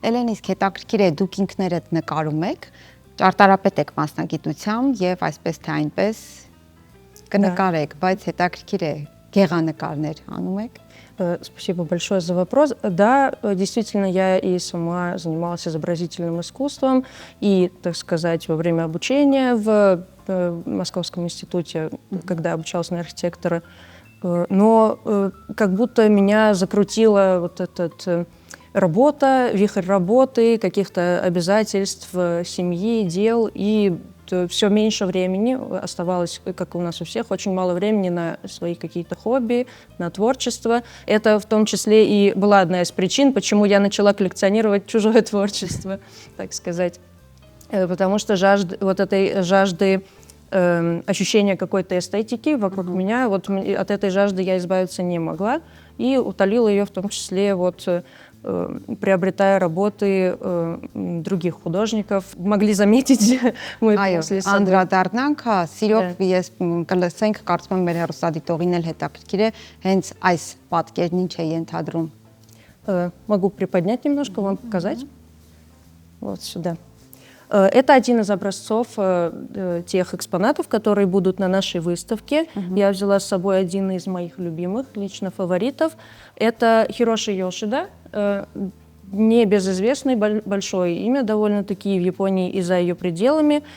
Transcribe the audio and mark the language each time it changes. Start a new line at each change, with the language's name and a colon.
Armenian: Էլեն, իսկ հետաքրքիր է դուք ինքներդ նկարում եք, ճարտարապետ եք մասնագիտությամբ եւ այսպես թե այնպես կնկարեք, բայց հետաքրքիր է գեղանկարներ անում եք։
Russian: Спасибо большое за вопрос. Да, действительно, я и сама занималась изобразительным искусством, и, так сказать, во время обучения в Московском институте, когда обучалась на архитектора, но как будто меня закрутила вот этот работа, вихрь работы, каких-то обязательств, семьи, дел, и все меньше времени оставалось, как у нас у всех, очень мало времени на свои какие-то хобби, на творчество. Это в том числе и была одна из причин, почему я начала коллекционировать чужое творчество, так сказать. Потому что вот этой жажды ощущения какой-то эстетики вокруг меня, вот от этой жажды я избавиться не могла, и утолила ее в том числе вот приобретая работы других художников. Могли заметить мы после сада.
Armenian: Անդրադառնանք, հա, սիրով ես կլսենք, կարծում եմ մեր հեռուստադիտողին էլ հետաքրքիր է, հենց այս պատկերն ինչ է ենթադրում։
Russian: Могу приподнять немножко, вам показать. Вот сюда. Это один из образцов тех экспонатов, которые будут на нашей выставке. Я взяла с собой один из моих любимых, лично фаворитов. Это Хироши Йошида, небезызвестное большое имя довольно-таки в Японии и за ее пределами.